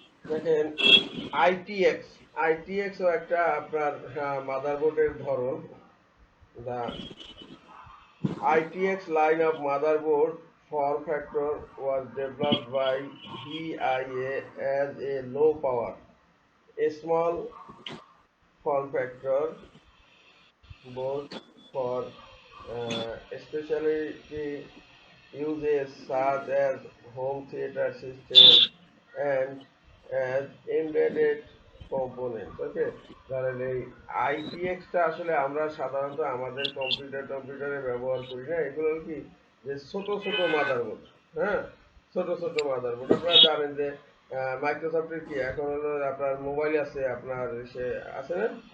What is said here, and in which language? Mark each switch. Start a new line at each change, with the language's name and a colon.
Bangla: দেখেন ITX ITX ও একটা আপনার মাদারবোর্ডের ধরন।
English: The ITX line of motherboard form factor was developed by VIA as a low power, a small form factor board for specialty uses such as home theater system and as embedded components.
Bangla: Okay, ধরেন এই ITX টা আসলে আমরা সাধারণত আমাদের কম্পিউটারে ব্যবহার করি না। এগুলো কি যে ছোট ছোট মাদারবোর্ড। হ্যাঁ, ছোট ছোট মাদারবোর্ড আপনারা জানেন যে মাইক্রোসফটের কি এখন হলো আপনার মোবাইল আছে, আপনার সে আছে না?